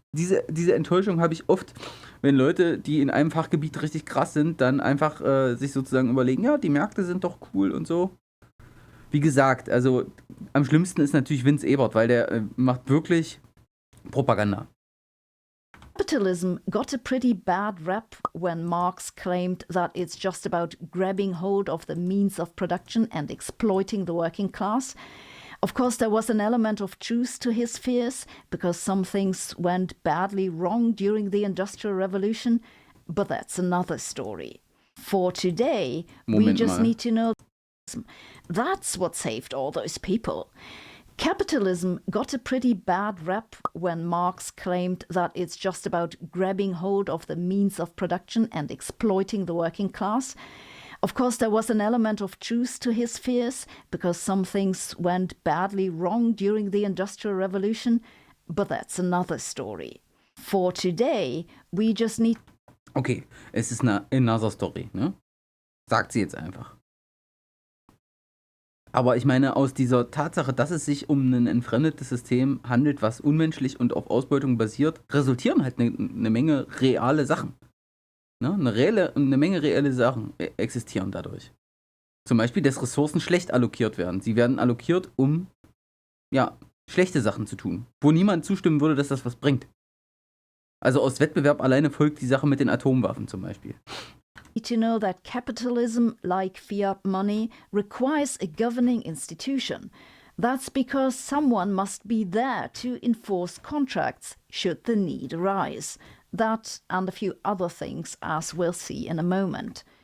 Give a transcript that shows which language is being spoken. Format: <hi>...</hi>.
<de>Diese Enttäuschung habe ich oft, wenn Leute, die in einem Fachgebiet richtig krass sind, dann einfach sich sozusagen überlegen, ja, die Märkte sind doch cool und so. Wie gesagt, also am schlimmsten ist natürlich Vince Ebert, weil der macht wirklich Propaganda.</de> <en>Capitalism got a pretty bad rap when Marx claimed that it's just about grabbing hold of the means of production and exploiting the working class. Of course, there was an element of truth to his fears, because some things went badly wrong during the Industrial Revolution, but that's another story. For today, we just need to know that's what saved all those people. Capitalism got a pretty bad rap when Marx claimed that it's just about grabbing hold of the means of production and exploiting the working class. Of course, there was an element of truth to his fears, because some things went badly wrong during the Industrial Revolution, but that's another story. For today, we just need...</en> <de>Okay, es ist</de> <en>another story,</en> <de>ne? Sagt sie jetzt einfach. Aber ich meine, aus dieser Tatsache, dass es sich um ein entfremdetes System handelt, was unmenschlich und auf Ausbeutung basiert, resultieren halt eine Menge reale Sachen. Ne? Eine Menge reelle Sachen existieren dadurch. Zum Beispiel, dass Ressourcen schlecht allokiert werden. Sie werden allokiert, um ja, schlechte Sachen zu tun, wo niemand zustimmen würde, dass das was bringt. Also aus Wettbewerb alleine folgt die Sache mit den Atomwaffen zum Beispiel.</de> <en>To know that capitalism, like fiat money, requires a governing institution. That's because someone must be there to enforce contracts should the need arise. That and a few other things, as we'll see in a moment.</en>